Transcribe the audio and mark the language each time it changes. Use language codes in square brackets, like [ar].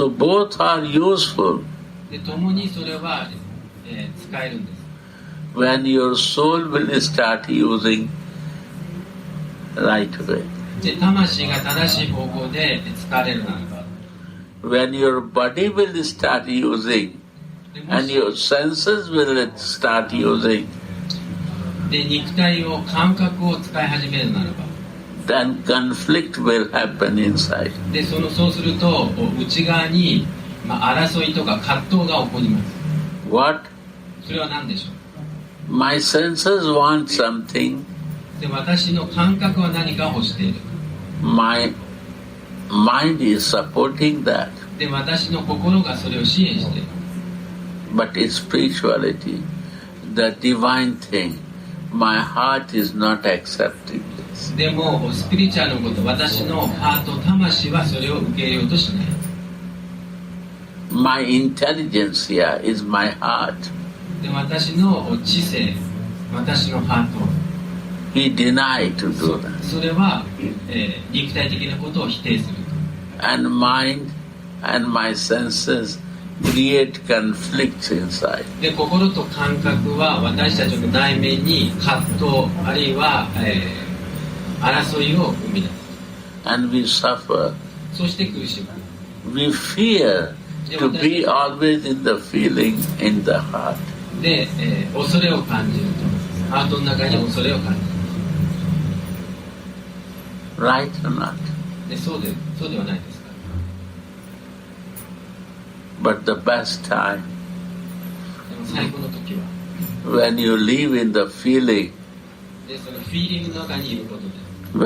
[en] So both are useful. [ja] で、共にそれは、使えるんです。 [en] When your soul will start using right way. [ja] で、魂が正しい方向で使われるならば。 [en] When your body will start using [ja] で、も [en] and [ja] し [en] your senses will start using, [ja] で、肉体を感覚を使い始めるならば。 [en] then conflict will happen inside. [ja] でそうすると内側に、争いとか葛藤が起こります。 [en] What? [ja] それは何でしょう。 [en] My senses want something. [ja] で私の感覚は何かを欲している。 [en] My mind is supporting that. [ja] で私の心がそれを支援している。 [en] But in spirituality, the divine thing, my heart is not accepting this. [ja] でもスピリチュアルのこと、私のハート魂はそれを受け入れようとしない。 [en] My intelligence here is my heart. [ja] で私の知性、私のハート、 [en] He denied to do that. [ja] それは、肉体的なことを否定する。 [en] And mind and my senses create conflicts inside. [ja] で心と感覚は私たちの内面に葛藤あるいは、争いを生み出す。 [en] And we suffer. [ja] そして苦しむ。 [en] We fear to be always in the feeling in the heart. [ja] で、恐れを感じると、ハートの中に恐れを感じる。 [en] Right or not? [ja] でそうではないですか。 [en] But the best time [ja] でも最高の時は [en] when you live in the feeling, [ja] でそのフィーリングの中にいることで、